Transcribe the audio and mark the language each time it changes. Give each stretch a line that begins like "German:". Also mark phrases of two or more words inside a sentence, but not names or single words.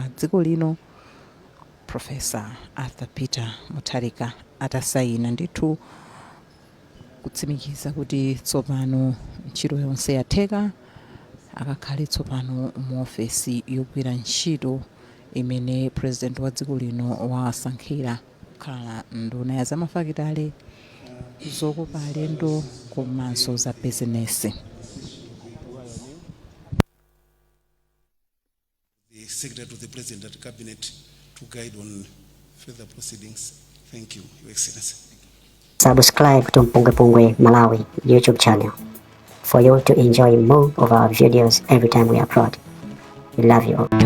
Nyanja: dziko lino Professor Arthur Peter Mutharika atasayina ndithu kutsimikiza kuti tsopano ntchito yonse yatheka, akakhale tsopano mu ofesi yogwira ntchito imene President wa dziko lino wasankhira kukhala nduna ya zamafakitale, zokopa alendo komanso za bizinesi.
English: The Secretary to the President and Cabinet to guide on further proceedings. Thank you, Your Excellency. Subscribe to MPUNGWE-PUNGWE Malawi YouTube channel for you to enjoy more of our videos every time we upload.